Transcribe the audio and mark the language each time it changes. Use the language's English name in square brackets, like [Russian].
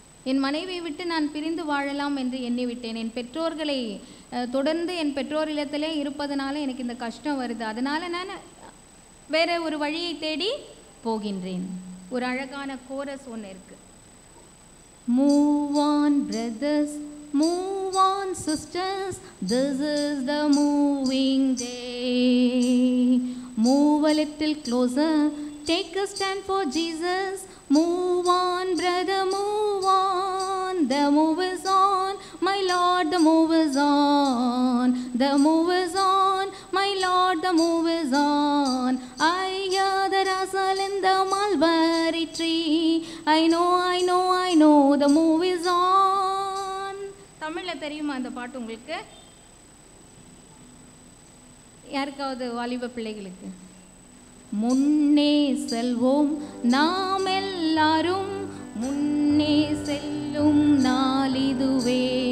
[Tamil] என் மனைவியை விட்டு நான் பிரிந்து வாழலாம் என்று எண்ணிவிட்டேன். என் பெற்றோர்களை தொடர்ந்து என் பெற்றோர் இல்லத்திலே இருப்பதனால எனக்கு இந்த கஷ்டம் வருது, அதனால் நான் வேற ஒரு வழியை தேடி போகின்றேன். ஒரு அழகான கோரஸ் ஒன்று இருக்கு. [English] Move on brothers, move on sisters, this is the moving day. Move a little closer, take a stand for Jesus. Move on brother, move on, the move is on, my Lord, the move is on, the move is on, my Lord, the move is on. I hear the rustle in the mulberry tree, I know, the move is on. [Tamil] தமிழ்ல தெரியுமா அந்த பாட்டு உங்களுக்கு? யாருக்காவது வாலிப பிள்ளைகளுக்கு? முன்னே செல்வோம் நாம் எல்லாரும், முன்னே செல்லும் நாளிதுவே.